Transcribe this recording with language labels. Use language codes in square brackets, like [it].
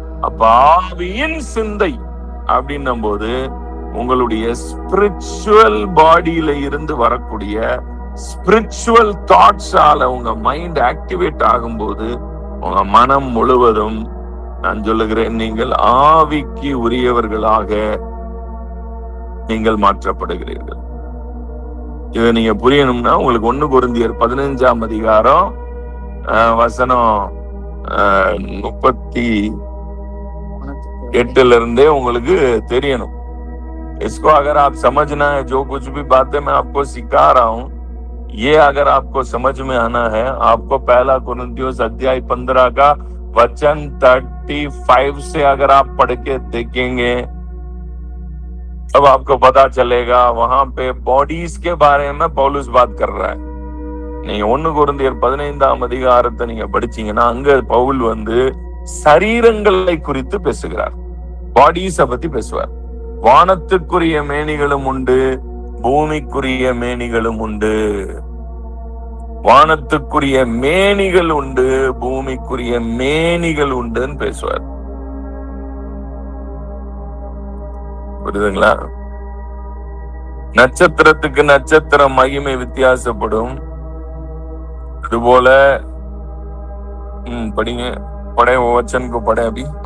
[ta] அப்ப ஆவியின் சிந்தை அப்படின்னும் போது உங்களுடைய ஸ்பிரிச்சுவல் பாடியில இருந்து வரக்கூடிய ஸ்பிரிச்சுவல் தாட்ஸால உங்க மைண்ட் ஆக்டிவேட் ஆகும்போது உங்க மனம் முழுவதும், நான் சொல்லுகிறேன், நீங்கள் ஆவிக்கு உரியவர்களாக நீங்கள் மாற்றப்படுகிறீர்கள். இதை நீங்க புரியணும்னா உங்களுக்கு 1 கொரிந்தியர் 15ஆம் அதிகாரம் வசனம் 38 இருந்தே உங்களுக்கு தெரியணும். [hi] इसको अगर आप समझना है, जो कुछ भी बातें मैं आपको सिखा रहा हूं, ये अगर आपको समझ में आना है, आपको 1 कोरिन्थियोस अध्याय 15 का वचन 35 से अगर आप पढ़ के देखेंगे तब आपको पता चलेगा। वहां पे बॉडीज के बारे में पौलुस बात कर रहा है. [ta] நீங்க 1 கொரிந்தியர் 15ஆம் அதிகாரத்தை நீங்க படிச்சீங்கன்னா அங்க பவுல் சரீரங்களை குறித்து பேசுகிறார். பாடிஸ பத்தி பேசுவார். வானத்துக்குரிய மேனிகளும் உண்டு, பூமிக்குரிய மேனிகளும் உண்டு. வானத்துக்குரிய மேனிகள் உண்டு, பூமிக்குரிய மேனிகள் உண்டுன்னு பேசுவார். புரியுதுங்களா? நட்சத்திரத்துக்கு நட்சத்திர மகிமை வித்தியாசப்படும். அதுபோல படிங்க, படை [hi] वचन को पढ़े अभी.